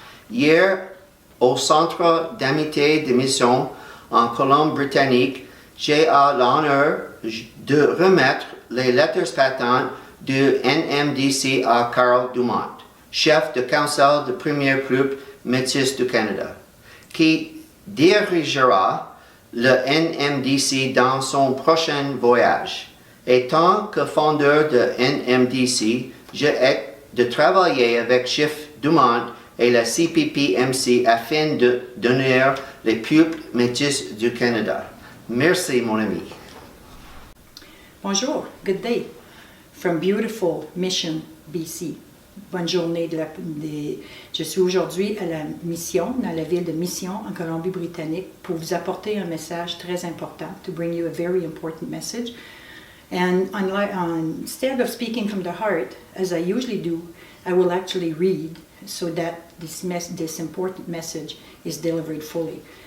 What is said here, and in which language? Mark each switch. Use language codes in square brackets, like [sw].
[fr] Hier, au Centre d'amitié de mission en Colombie-Britannique, j'ai eu l'honneur de remettre les lettres patentes du NMDC à Carol Dumont, chef de council du premier groupe Métis du Canada, qui dirigera le NMDC dans son prochain voyage. Et tant que fondeur de NMDC, j'ai hâte de travailler avec Chief Dumont et la CPPMC afin de donner les peuples métis du Canada. Merci, mon ami. Bonjour, [en] good day, from beautiful Mission, BC. [fr] Bonne journée. Je suis aujourd'hui à la mission, dans la ville de Mission, en Colombie-Britannique, pour vous apporter un message très important, [en] to bring you a very important message. And instead of speaking from the heart, as I usually do, I will actually read so that this important message is delivered fully.